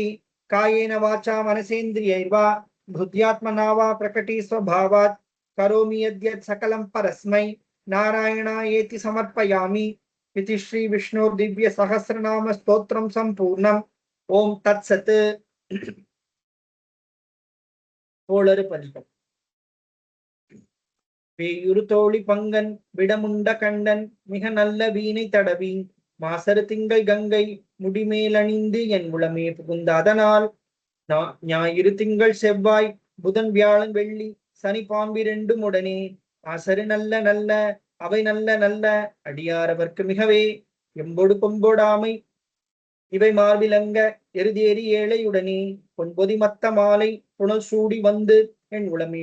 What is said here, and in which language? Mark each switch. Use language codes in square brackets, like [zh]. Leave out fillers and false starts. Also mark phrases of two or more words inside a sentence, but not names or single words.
[sa] कायेन वाचा मनसेन्द्रियैर्वा बुद्ध्यात्मना वा प्रकटी स्वभावात् करोमि यद्यत् सकलं परस्मै नारायणायेति समर्पयामि। इति श्री विष्णु दिव्य सहस्रनाम स्तोत्रम संपूर्णम। ओम तत्सत्। [ta] வேயுறுதோழி பங்கன் விடமுண்ட கண்டன் மிக நல்ல வீணை தடவி மாசரு திங்கள் கங்கை முடிமேலணிந்து என் உளமே புகுந்த அதனால் ஞாயிறு திங்கள் செவ்வாய் புதன் வியாழன் வெள்ளி சனி பாம்பிரண்டும் உடனே ஆசரு நல்ல நல்ல அவை நல்ல நல்ல அடியாரவர்க்கு மிகவே எம்பொடு கொம்பொடாமை இவை மார்பிலங்க எருதேறி ஏழையுடனே பொன்பொதி மத்த மாலை புனல் சூடி வந்து என் உளமே